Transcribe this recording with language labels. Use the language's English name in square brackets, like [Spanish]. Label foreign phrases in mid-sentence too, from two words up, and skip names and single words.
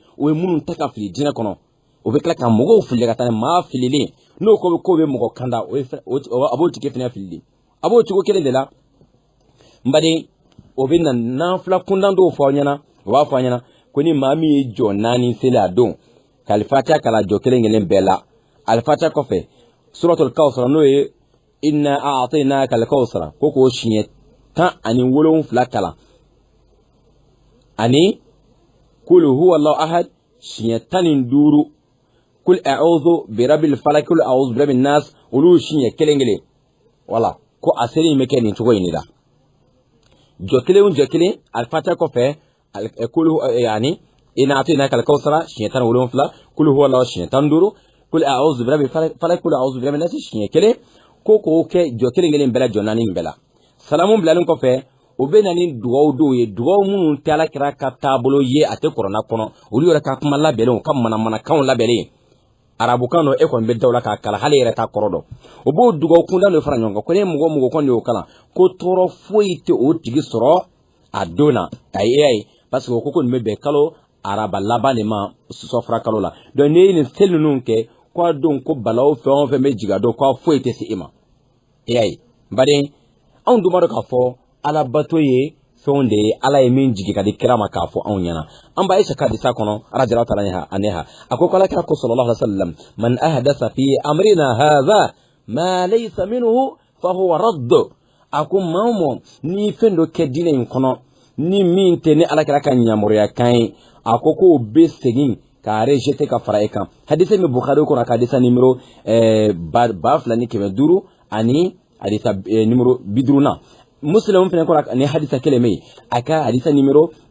[Bambara] o ye minnu ta ka fili diinɛ kɔnɔ o bɛ tila ka mɔgɔw fili ka taa maa fililen n'o ko bɛ mɔgɔ kanda a b'o tigi fana fili a b'o cogo kelen de la n baden o bɛ na nanfila kundan dɔw fɔ aw ɲɛna o b'a fɔ aw ɲɛna ko ni maa min ye jɔ 4 seli a don kalifatiha kala jɔ kelen kelen bɛɛ la alifatiha kɔfɛ suratul kawsara n'o ye [Arabic] إنا أعطيناك الكوثر [Bambara] ko k'o siɲɛ 17 kalan ani [Arabic] قل هو الله أحد [Bambara] siɲɛ 15 [Arabic] قل أعوذ برب الفلق قل أعوذ برب الناس [Bambara] olu siɲɛ kelen kelen wala ko a seli in bɛ kɛ nin cogo in de la jɔ kelen alifatiha kɔfɛ [Arabic] قل يعني إنا أعطيناك الكوثر [Bambara] siɲɛ 17 [Arabic] قل هو الله [Bambara] siɲɛ 15 [Arabic] قل أعوذ برب الفلق قل أعوذ برب الناس [Bambara] siɲɛ kelen ko k'o kɛ jɔ kelen kelen bɛɛ la jɔ naani bɛɛ la salamu bilalen kɔfɛ o bɛ na ni dugawu dɔw ye dugawu minnu tɛ Alakira ka taabolo ye a tɛ kuranna kɔnɔ olu yɛrɛ ka kuma labɛnlen u ka manamanakanw labɛnlen arabukan dɔ e kɔni bɛ daw la k'a kalan hali yɛrɛ t'a kɔrɔ dɔn o b'o dugawu kunda dɔ fara ɲɔgɔn kan ko ne mɔgɔ mɔgɔ kɔni y'o kalan ko tɔɔrɔ foyi tɛ o tigi sɔrɔ a don na a ye [French] parce que [Bambara] o ko nin bɛ bɛn kalo araba laban de ma sɔfura kalo la donc n'i ye nin seli ninnu kɛ ko a don ko balaw fɛn o fɛn bɛ jigin a dɔn ko foyi tɛ se e ma e y'a ye baden anw dun b'a dɔn k'a fɔ ala bato ye fɛnw de ye ala ye min jigi ka di kira ma k'a fɔ anw ɲɛna an b'a Aisha ka hadisa kɔnɔ [Arabic] رضي الله تعالى عنها [Bambara] a ko alakira ko [Arabic] صلى الله عليه وسلم من أحدث في أمرنا هذا ما ليس منه فهو رد [Bambara] a ko maa o maa ni fɛn dɔ kɛ diinɛ in kɔnɔ ni min tɛ ni alakira ka ɲamɔgɔya kan ye a ko k'o bɛ segin ka rejeter ka fara e kan hadisa min Bukhari kɔnɔ ka hadisa numéro 2500 ani hadisa numéro 50 na Muslim fɛnɛ kɔrɔ ni hadisa kelen me a ka hadisa numéro